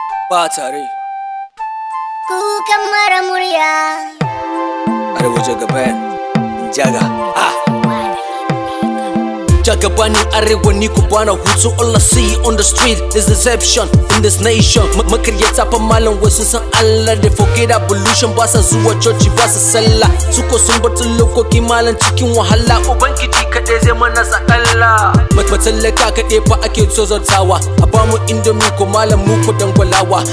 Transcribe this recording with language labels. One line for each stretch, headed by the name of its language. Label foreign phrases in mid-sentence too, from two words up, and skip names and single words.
Hausa: Ba tare. Kukan mara murya. Arewa Jagaban, Jaga. Ah. Jagabani Arewa ni ku bana hutu.
English: All I see on the street is deception in this nation.
Hausa: Ma-, makaryata fa malam wai sun san Allah da
English: forget ablution,
Hausa: ba sa zuwa coci, ba sa sallah. Su ko sun bar tun lokoki malam cikin wahala. Ubangiji kaɗai zai mana sakalla. Ma-, matallaka kaɗai fa ake tozartawa. A ba mu indomie ko malam mu ko dangwalawa.